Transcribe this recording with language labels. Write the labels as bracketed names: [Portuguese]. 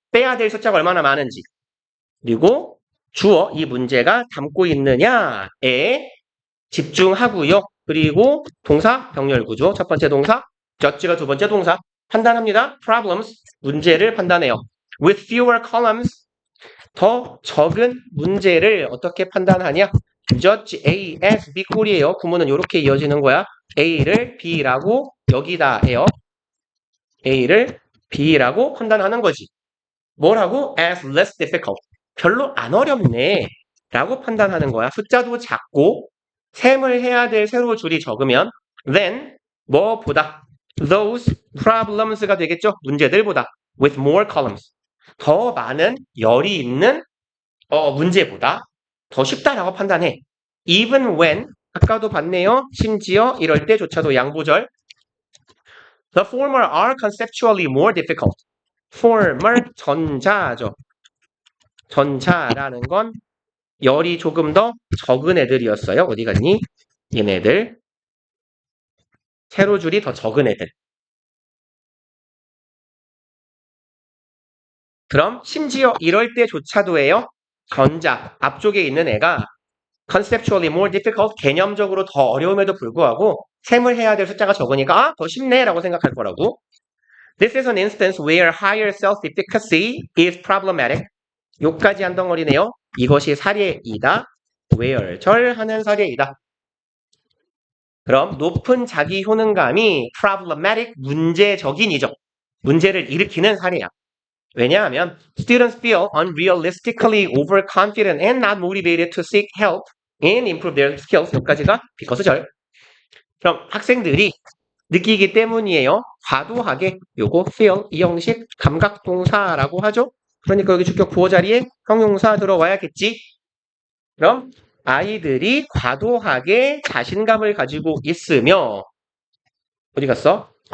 [Korean] 빼야 될 숫자가 얼마나 많은지. 그리고 주어 이 문제가 담고 있느냐에 집중하고요. 그리고 동사 병렬 구조 첫 번째 동사 judge가 두 번째 동사 판단합니다. problems 문제를 판단해요. [English] with fewer columns [Korean] 더 적은 문제를 어떻게 판단하냐? judge A as B 꼴이에요. 구문은 이렇게 이어지는 거야. A를 B라고 여기다 해요. A를 B라고 판단하는 거지. 뭐라고? [English] as less difficult. [Korean] 별로 안 어렵네. 라고 판단하는 거야. 숫자도 작고 셈을 해야 될 세로 줄이 적으면 then 뭐보다 [English] those problems [Korean] 가 되겠죠. 문제들보다 [English] with more columns. [Korean] 더 많은 열이 있는 문제보다 더 쉽다라고 판단해. [English] even when [Korean] 아까도 봤네요. 심지어 이럴 때조차도 양보절 [English] The former are conceptually more difficult. [Korean] former 전자죠. 전자라는 건 열이 조금 더 적은 애들이었어요. 어디 갔니? 얘네들. 세로줄이 더 적은 애들. 그럼 심지어 이럴 때조차도예요. 전자 앞쪽에 있는 애가 [English] conceptually more difficult [Korean] 개념적으로 더 어려움에도 불구하고 셈을 해야 될 숫자가 적으니까 더 쉽네 라고 생각할 거라고. [English] This is an instance where higher self-efficacy is problematic. [Korean] 요까지 한 덩어리네요. 이것이 사례이다. where 절하는 사례이다. 그럼 높은 자기 효능감이 problematic 문제적인이죠. 문제를 일으키는 사례야. 왜냐하면 [English] students feel unrealistically overconfident and not motivated to seek help and improve their skills. [Korean] 여기까지가 because 절. 그럼 학생들이 느끼기 때문이에요. 과도하게 요거 feel 이 형식 감각동사라고 하죠. 그러니까 여기 주격 부호 자리에 형용사 들어와야겠지. 그럼 아이들이 과도하게 자신감을 가지고 있으며 어디 갔어?